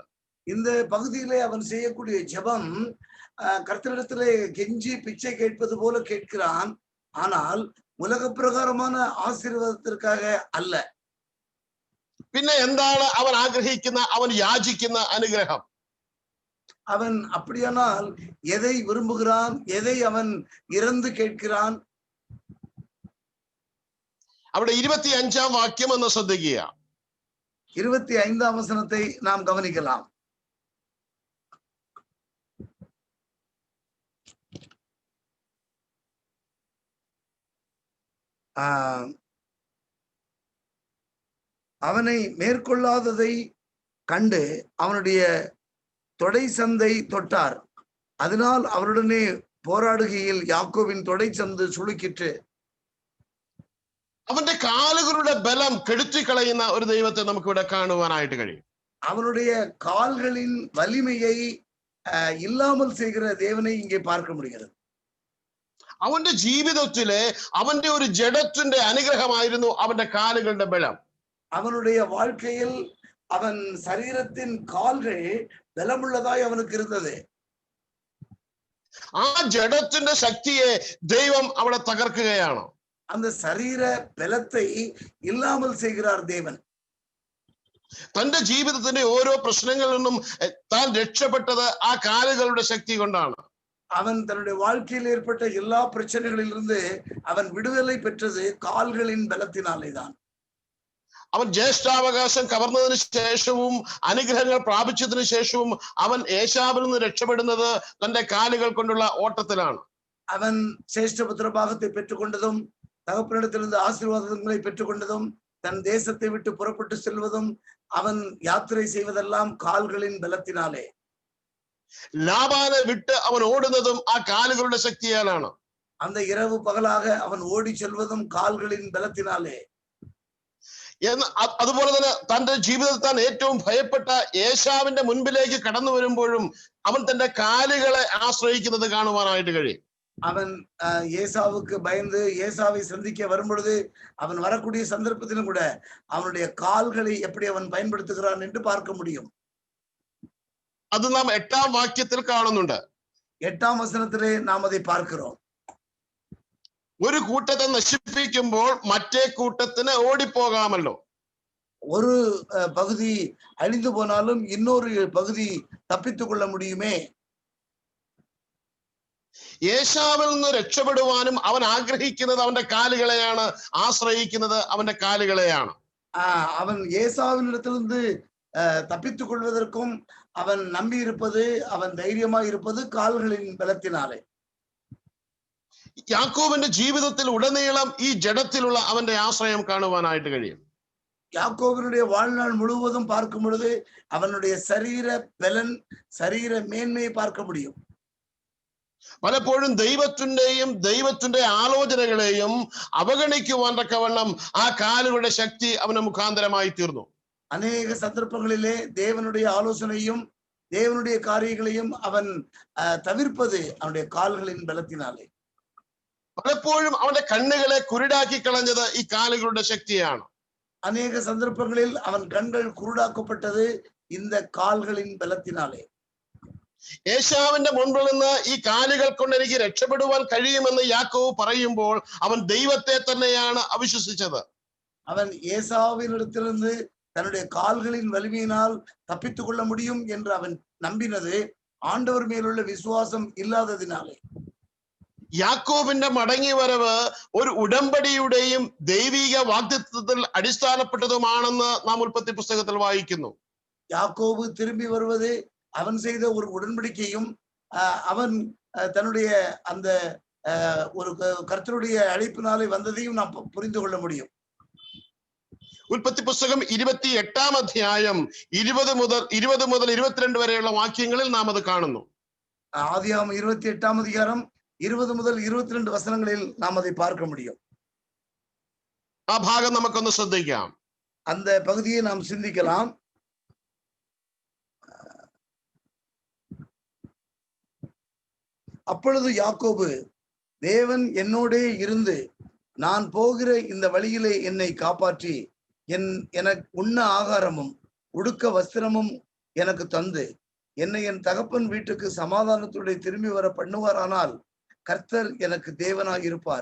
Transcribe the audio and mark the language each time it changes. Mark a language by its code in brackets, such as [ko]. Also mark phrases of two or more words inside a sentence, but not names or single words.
[ta] இந்த பகுதியிலே அவன் செய்யக்கூடிய ஜெபம் கர்த்தரிடத்திலே கெஞ்சி பிச்சை கேட்பது போல கேட்கிறான். ஆனால் உலக பிரகாரமான ஆசீர்வாதத்திற்காக அல்ல. [ml] പിന്നെ എന്താണ് അവൻ ആഗ്രഹിക്കുന്ന, അവൻ യാചിക്കുന്ന അനുഗ്രഹം? [ta] அவன் அப்படியானால் எதை விரும்புகிறான், எதை அவன் இறந்து கேட்கிறான்? [ml] അവിടെ 25-ാം വാക്യം എന്ന് ശ്രദ്ധിക്കുക. [ta] 25ஆம் வசனத்தை நாம் கவனிக்கலாம். அவனை மேற்கொள்ளாததை கண்டு அவனுடைய தொடை சந்தை தொட்டார். அதனால் அவருடனே போராடுகையில் யாக்கோபின் தொடை சந்து சுளுக்கிற்று. [ml] അവന്റെ കാലുകളുടെ ബലം കെടുത്തിക്കളയുന്ന ഒരു ദൈവത്തെ നമുക്ക് ഇവിടെ കാണുവാനായിട്ട് കഴിയും. [ta] அவனுடைய கால்களின் வலிமையை இல்லாமல் செய்கிற தேவனை இங்கே பார்க்க முடிகிறது. [ml] അവന്റെ ജീവിതത്തിലെ അവന്റെ ഒരു ജഡത്തിന്റെ അനുഗ്രഹമായിരുന്നു അവന്റെ കാലുകളുടെ ബലം. [ta] அவனுடைய வாழ்க்கையில் அவன் சரீரத்தின் கால்கள் பலமுள்ளதாய் அவனுக்கு இருந்தது. [ml] ആ ജഡത്തിന്റെ ശക്തിയെ ദൈവം അവിടെ തകർക്കുകയാണ്. [ta] அந்த சரீர பலத்தை இல்லாமல் செய்கிறார் தேவன். [ml] തന്റെ ജീവിതത്തിന്റെ ഓരോ പ്രശ്നങ്ങളിൽ നിന്നും താൻ രക്ഷപ്പെട്ടത് ആ കാലുകളുടെ ശക്തി കൊണ്ടാണ്. [ta] அவன் தன்னுடைய வாழ்க்கையில் ஏற்பட்ட எல்லா பிரச்சனைகளிலிருந்து அவன் விடுதலை பெற்றது கால்களின் பலத்தினாலே தான். [ml] അവൻ ജ്യേഷ്ഠാവകാശം കവർന്നതിന് ശേഷവും അനുഗ്രഹങ്ങൾ പ്രാപിച്ചതിന് ശേഷവും അവൻ ഏശാവിൽ നിന്ന് രക്ഷപ്പെടുന്നത് തന്റെ കാലുകൾ കൊണ്ടുള്ള ഓട്ടത്തിലാണ്. [ta] அவன் சேஷ்டபுத்திர பாகத்தை பெற்றுக்கொண்டதும் தகப்பனிடத்திலிருந்து ஆசீர்வாதங்களை பெற்றுக்கொண்டதும் தன் தேசத்தை விட்டு புறப்பட்டு செல்வதும் அவன் யாத்திரை செய்வதெல்லாம் கால்களின் பலத்தினாலே. [ml] ലാബാനെ വിട്ട് അവൻ ഓടുന്നതും ആ കാലുകളുടെ ശക്തിയാലാണ്. [ta] அந்த இரவு பகலாக அவன் ஓடி செல்வதும் கால்களின் பலத்தினாலே. [ml] അതുപോലെ തന്നെ തന്റെ ജീവിതത്തിൽ താൻ ഏറ്റവും ഭയപ്പെട്ട ഏശാവിന്റെ മുൻപിലേക്ക് കടന്നു വരുമ്പോഴും അവൻ തന്റെ കാലുകളെ ആശ്രയിക്കുന്നത് കാണുവാനായിട്ട് കഴിയും. [ta] அவன் ஏசாவுக்கு பயந்து ஏசாவை சந்திக்க வரும் பொழுது அவன் வரக்கூடிய சந்தர்ப்பத்திலும் கூட அவனுடைய கால்களை எப்படி அவன் பயன்படுத்துகிறான் என்று பார்க்க முடியும். [ml] അത് നാം 8-ാം വാക്യത്തിൽ കാണുന്നുണ്ട്. [ta] 8ஆம் வசனத்திலே நாம் அதை பார்க்கிறோம். [ml] ഒരു കൂട്ടത്തെ നശിപ്പിക്കുമ്പോൾ മറ്റേ കൂട്ടത്തിന് ഓടിപ്പോകാമല്ലോ. [ta] ஒரு பகுதி அழிந்து போனாலும் இன்னொரு பகுதி தப்பித்துக் கொள்ள முடியுமே. [ml] ഏശാവിൽ നിന്ന് രക്ഷപ്പെടുവാനും അവൻ ആഗ്രഹിക്കുന്നത് അവന്റെ കാലുകളെയാണ്, ആശ്രയിക്കുന്നത് അവന്റെ കാലുകളെയാണ്. [ta] அவன் ஏசாவினிடத்திலிருந்து தப்பித்துக் கொள்வதற்கும் அவன் நம்பி இருப்பது, அவன் தைரியமாய் இருப்பது கால்களின் பலத்தினாலே. [ml] യാക്കോബിന്റെ ജീവിതത്തിൽ ഉടനീളം ഈ ജഡത്തിലുള്ള അവന്റെ ആശ്രയം കാണുവാനായിട്ട് കഴിയും. [ta] யாக்கோபினுடைய வாழ்நாள் முழுவதும் பார்க்கும் பொழுது அவனுடைய சரீர பலன், சரீர மேன்மையை பார்க்க முடியும். [ml] പലപ്പോഴും ദൈവത്തിന്റെ ആലോചനകളെയും അവഗണിക്കുവാൻ തക്കവണ്ണം ആ കാലുകളുടെ ശക്തി അവന് മുഖാന്തരമായി തീർന്നു. [ta] அநேக சந்தர்ப்பங்களிலே தேவனுடைய ஆலோசனையும் தேவனுடைய காரியங்களையும் அவன் தவிர்ப்பது அவனுடைய கால்களின் பலத்தினாலே. [ml] പലപ്പോഴും അവന്റെ കണ്ണുകളെ കുരുടാക്കി കളഞ്ഞത് ഈ കാലുകളുടെ ശക്തിയാണ്. [ta] அநேக சந்தர்ப்பங்களில் அவன் கண்கள் குருடாக்கப்பட்டது இந்த கால்களின் பலத்தினாலே. [ml] യേശാവിന്റെ മുൻപിൽ നിന്ന് ഈ കാലുകൾ കൊണ്ട് എനിക്ക് രക്ഷപ്പെടുവാൻ കഴിയുമെന്ന് യാക്കോബ് പറയുമ്പോൾ അവൻ ദൈവത്തെ തന്നെയാണ് അവിശ്വസിച്ചത്. [ta] அவன் ஏசாவினிடத்திலிருந்து தன்னுடைய கால்களின் வலிமையினால் தப்பித்துக் கொள்ள முடியும் என்று அவன் நம்பினது ஆண்டவர் மேலுள்ள விசுவாசம் இல்லாததினாலே. [ml] യാക്കോബിന്റെ മടങ്ങി വരവ് ഒരു ഉടമ്പടിയുടെയും ദൈവിക വാഗ്ദത്തത്തിൽ അടിസ്ഥാനപ്പെട്ടതുമാണെന്ന് നാം ഉൽപ്പത്തി പുസ്തകത്തിൽ വായിക്കുന്നു. [ta] யாக்கோபு திரும்பி வருவது அவன் செய்த ஒரு உடன்படிக்கையும் அவன் தன்னுடைய அந்த ஒரு கர்த்தருடைய அழைப்பினாலே வந்ததையும் நாம் புரிந்து கொள்ள முடியும். [ml] ഉൽപ്പത്തി പുസ്തകം 28-ാം അധ്യായം 20 മുതൽ 22 വരെയുള്ള വാക്യങ്ങളിൽ നാം അത് കാണുന്നു. [ta] ஆதியாகமம் 28-ாம் அதிகாரம் 20 முதல் 22 வசனங்களில் நாம் அதை பார்க்க முடியும். [ml] ആ ഭാഗം നമുക്കൊന്ന് ശ്രദ്ധിക്കാം. [ta] அந்த பகுதியை நாம் சிந்திக்கலாம். அப்பொழுது யாக்கோபு, தேவன் என்னோடே இருந்து நான் போகிற இந்த வழியிலே என்னை காப்பாற்றி எனக்கு உண்ண ஆகாரமும் உடுக்க வஸ்திரமும் எனக்கு தந்து என்னை என் தகப்பன் வீட்டுக்கு சமாதானத்துடைய திரும்பி வர பண்ணுவாரானால் கர்த்தர் எனக்கு தேவனாய் இருப்பார்.